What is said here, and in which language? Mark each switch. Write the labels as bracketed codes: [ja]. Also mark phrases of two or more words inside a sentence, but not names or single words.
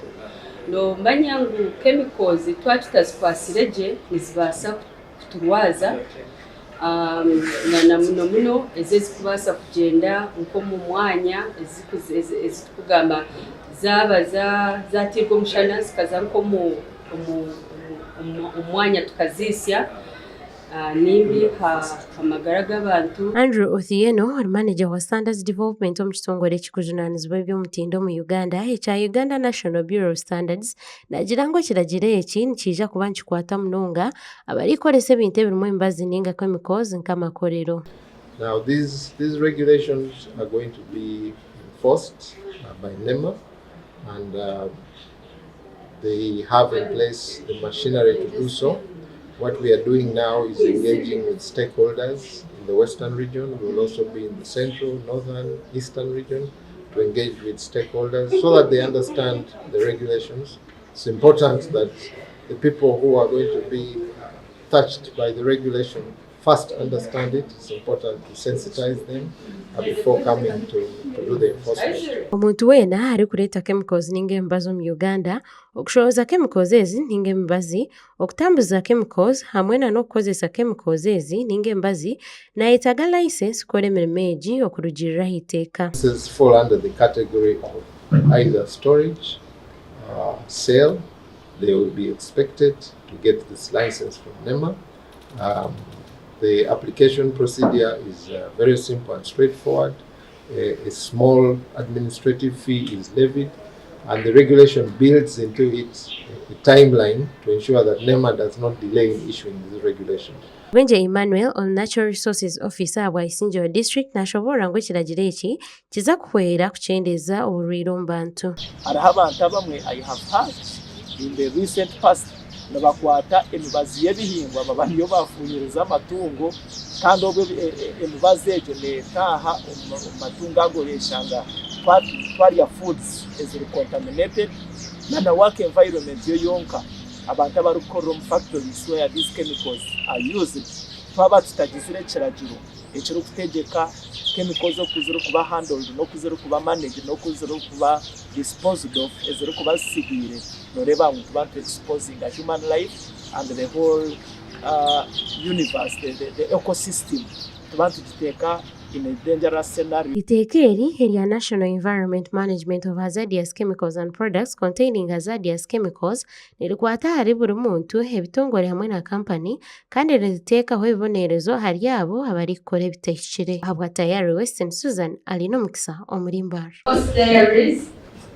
[nyn] Nomanya ngu chemicals twakitazikwasire gye nizibaasa kuturwaza na muno ezikubaasa kugyenda nk'omu mwanya ezitukugamba zaaba zatirwa omushana zikaza nk'omu mwanya tukaziisya nimbi amagara g'abantu. Andrew Othieno, or manager wa Standards Development omu kitongole ekikujunaanizibwa eby'omutindo mu Uganda ekya Uganda National Bureau of Standards, nagira ngu ekiragiro eki nikiija kuba nikikwata munonga abarikoresa ebintu ebirimu emibaazi ninga chemicals nk'amakorero. [en] Now these regulations are going to be enforced by NEMA, and they have in place the machinery to do so. What we are doing now is engaging with stakeholders in the Western region. We will also be in the Central, Northern, Eastern region to engage with stakeholders so that they understand the regulations. It's important that the people who are going to be touched by the regulation first understand it. It's important to sensitize them before coming to do the enforcement. [nyn] Omuntu weena arikureeta chemicals ninga emibaazi omu Uganda, okushoboza chemicals ezi ninga emibaazi, okutambuza chemicals hamwe n'okukozesa chemicals ezi ninga emibaazi nayetaaga license kukora emirimo egi okurugiriraho iteeka. [en] This fall under the category of either storage, sale. They will be expected to get this license from NEMA. The application procedure is very simple and straightforward. A small administrative fee is levied, and the regulation builds into it a timeline to ensure that NEMA does not delay in issuing these regulations. [nyn] Wenje Emmanuel, on [en] Natural Resources Officer [nyn] wa Isinjiro District, nashoborra ngu ekiragiro eki kiza kuhwera kukyendeza oburwaire omu bantu. Hariho abantu abamwe [en] I have heard in the recent past [nyn] nabakwata emibaazi y'ebihingwa baba niyo bafunyiriza amatungo kandi obwo emibaazi egyo neetaaha omu matungo ago yeshanga twarya foods eziri contaminated na [en] work environment [nyn] yo yonka abantu abarikukora omu factories [en] where these chemicals are used [nyn] twaba tutagizire ekiragiro ekirikutegeka chemicals okuzira kuba handled n'okuzira kuba managed n'okuzira kuba [en] disposed of [nyn] eziri kuba zisigiire noreba ngu tuba [en] exposing a human life and the whole universe, the ecosystem [nyn] tuba tugiteeka [en] in a dangerous scenario. [nyn] Iteeka eri erya National Environment Management of Hazardous Chemicals and Products Containing Hazardous Chemicals nirikwata ahari buri muntu, ebitongore hamwe na kampani kandi niriteekaho ebibonerezo ahari abo abarikukora ebitahikire. Ahabwa Tayari Western, Susan alina omukisa omuri Mbarara. [en] Most dairies